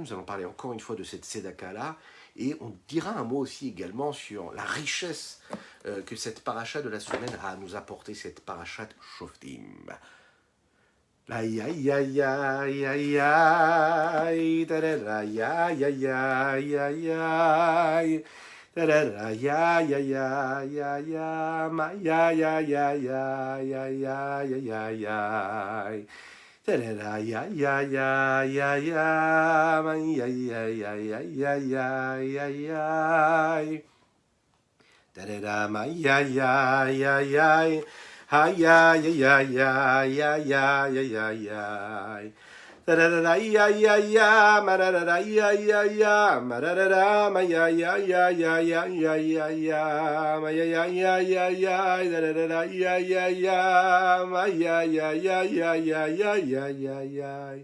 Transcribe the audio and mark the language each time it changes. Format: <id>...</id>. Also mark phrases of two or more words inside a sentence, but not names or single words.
<fr>Nous allons parler encore une fois de cette Tzedaka-là. Et on dira un mot aussi également sur la richesse que cette paracha de la semaine a à nous apporter, cette parachat Shoftim. Aïe aïe aïe aïe aïe aïe, aïe aïe aïe aïe aïe aïe. Ya ya ya ya ya ma ya ya ya ya ya ya ya ya ya. Ya ya ya ya ya ma ya ya ya ya ya ya ya ya. Da ma ya ya ya ya. Ha ya ya ya ya ya ya ya ya. Da ya ya ya ma da ya ya ya ma da ma ya ya ya ya ya ya ya ya ma ya ya ya ya ya da ya ya ya ma ya ya ya ya ya ya ya ya ya.</fr>